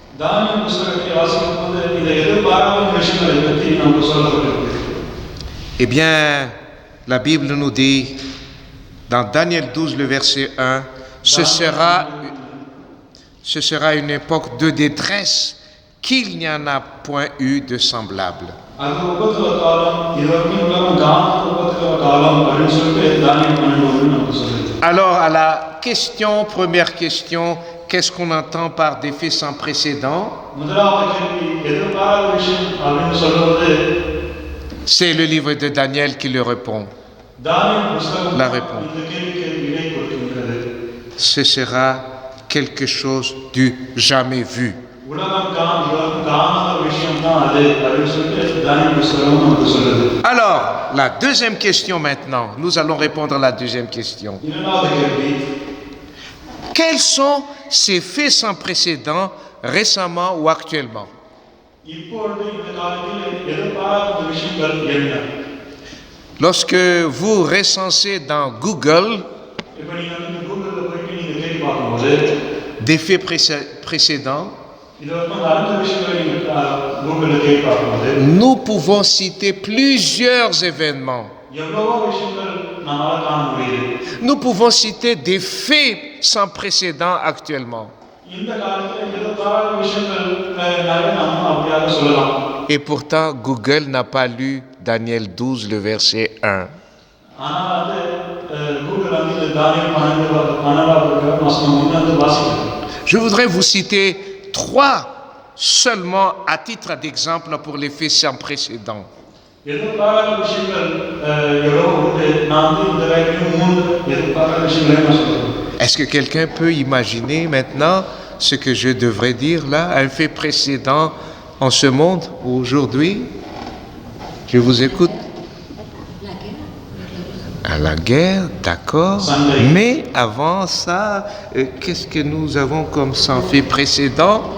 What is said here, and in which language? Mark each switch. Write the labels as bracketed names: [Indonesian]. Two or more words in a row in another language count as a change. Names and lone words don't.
[French] Eh bien, la Bible nous dit, dans Daniel 12, le verset 1, ce sera une époque de détresse qu'il n'y en a point eu de semblable. Alors, à la première question, qu'est-ce qu'on entend par des faits sans précédent? [Tamil] முதலாவது கேள்வி எதிர்பாராத விஷயம் அப்படின்னு சொல்றது [French] C'est le livre de Daniel qui le répond. [Tamil] தானியேல் புத்தகம் [French] La réponse. [Tamil] இந்த கேள்விக்கு விடை கொடுக்கின்றது. [French] Ce sera quelque chose du jamais vu. [Tamil] உலகம் காணாத விஷயம் தான் அது அப்படின்னு சொல்லிட்டு தானியேல் புத்தகம் நமக்கு சொல்லுது. [French] Alors, la deuxième question maintenant. Nous allons répondre à la deuxième question. [Tamil] இரண்டாவது கேள்வி [French] Quels sont ces faits sans précédent récemment ou actuellement? [Tamil] இப்பொழுது இந்த காலத்தில் எதிர்பாராத விஷயங்கள் என்ன? [French] Lorsque vous recensez dans Google [Tamil] இப்போ நீங்க வந்து கூகுள்ல போயிட்டு நீங்க தேடி பார்க்கும்போது [French] des faits précédents, [Tamil] இது வந்து நடந்த விஷயங்களை நீங்க கூகுள்ல தேடி பார்க்கும்போது [French] nous pouvons citer plusieurs événements. [Tamil] எவ்வளவோ விஷயங்கள் நம்மால காண முடியுது. [French] Nous pouvons citer des faits sans précédent actuellement. [Tamil] இந்த காலத்துல எதிர்பாராத விஷயங்கள் நிறைய நம்ம அப்படியாக சொல்லலாம். [French] Et pourtant, Google n'a pas lu Daniel 12, le verset 1. [Tamil] ஆனா வந்து கூகுள் வந்து இந்த தானியேல் 12வது வசனம் வந்து வாசிக்கிறது. [French] Je voudrais vous citer 3 seulement à titre d'exemple pour les faits sans précédent. [Tamil] எதிர்பாராத விஷயங்கள் எவ்வளவோ உண்டு. நான் வந்து இந்த வரைக்கும் 3 எதிர்பாராத விஷயங்களை நான் சொல்றேன். [French] Est-ce que quelqu'un peut imaginer maintenant ce que je devrais dire là, un fait précédent en ce monde aujourd'hui? Je vous écoute. À la guerre, d'accord. Mais avant ça, qu'est-ce que nous avons comme sans fait précédent?